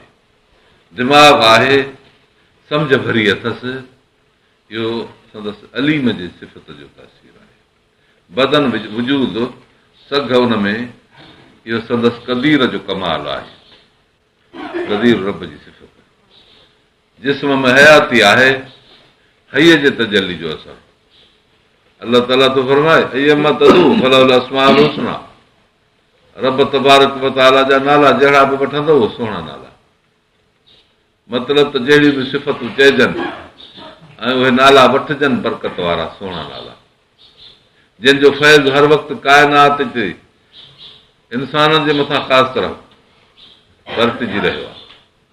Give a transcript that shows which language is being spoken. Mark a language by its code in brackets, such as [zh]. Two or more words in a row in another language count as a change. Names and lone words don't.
[sd] दिमाग़ आहे, सम्झ भरी अथसि, इहो संदसि अलीम जे सिफ़त जो तासीर आहे। बदन वजूद सघ उन में, इहो संदसि क़दीर जो कमाल आहे। क़दीर रब जी सिफ़त। जिस्म में हयाती आहे, हय जे तजली जो असर। अलाह ताला थो फरमाए, [ar] أسماء الحسنى, [sd] रब [ar] تبارك وتعالى [sd] जा नाला जहिड़ा बि वठंदो सुहिणा नाला। मतिलब त जहिड़ियूं बि सिफ़तूं चइजनि ऐं उहे नाला वठजनि, बरकत वारा सुहिणा नाला, जंहिंजो फैज़ हर वक़्तु काइनात ते इंसाननि जे मथां ख़ासि तरह बरतिजी रहियो आहे।